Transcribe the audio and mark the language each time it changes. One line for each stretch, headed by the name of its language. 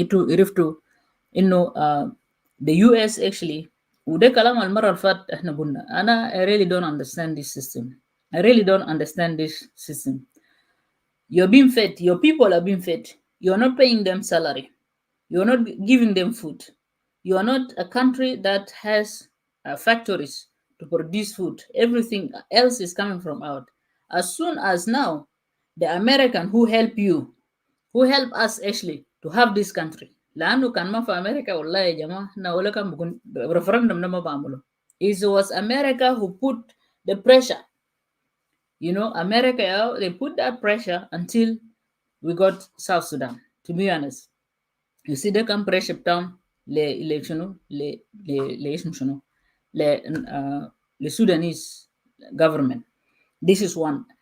Arabic: عرفتوا إنه
English: the US actually,
Arabic: وده كلام المرة اللي فات إحنا قلنا. أنا
English: I really don't understand this system. I really don't understand this system. You're being fed. Your people are being fed. You're not paying them salary. You're not giving them food. You are not a country that has factories to produce food. Everything else is coming from out. As soon as now, the American who help us actually to have this country.
Arabic: لأنه كان ما في أمريكا والله يا جماعة إحنا ولا كان بكون referendum ده ما بعمله.
English: It was America who put the pressure. You know, America, they put that pressure until we got South Sudan, to be honest. You see, they can pressure down le Sudanese government. This is one.